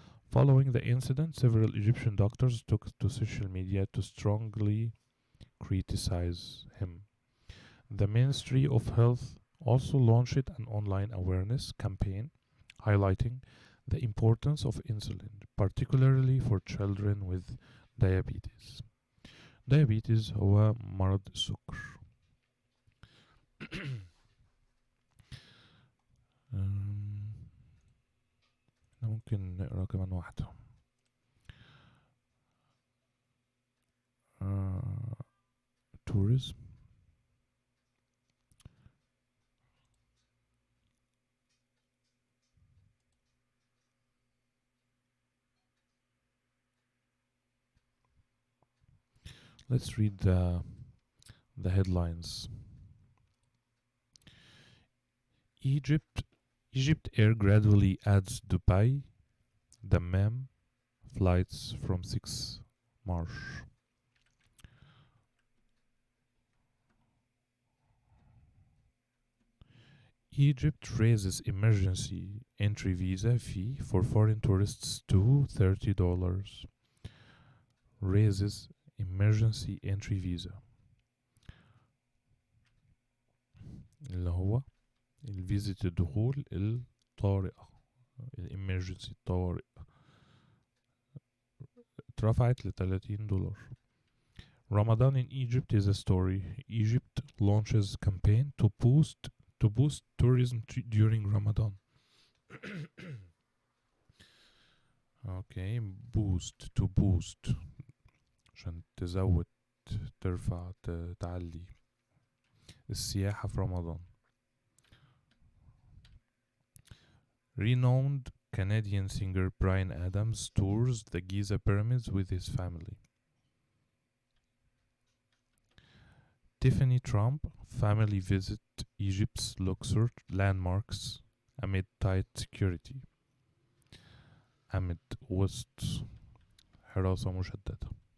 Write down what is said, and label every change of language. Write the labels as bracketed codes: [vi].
[en] Following the incident, several Egyptian doctors took to social media to strongly criticize him. The Ministry of Health also launched an online awareness campaign highlighting the importance of insulin, particularly for children with diabetes. [ar] diabetes هو مرض السكر. ممكن نقرا كمان واحدة. [en] tourism. Let's read the headlines. Egypt Air gradually adds Dubai, Dammam flights from 6 March. Egypt raises emergency entry visa fee for foreign tourists to $30. Raises emergency entry visa [ar] اللي هو الفيزة الدخول الطارئة الامرجنسي الطوارئ اترفعت $30. [en] Ramadan in Egypt is a story. Egypt launches campaign to boost tourism during Ramadan. Okay, boost [ar] عشان تزود ترفع تعلي السياحة في رمضان. [en] Renowned Canadian singer Bryan Adams tours the Giza pyramids with his family. Tiffany Trump family visit Egypt's Luxor landmarks amid tight security. [ar] amid وسط حراسة مشددة.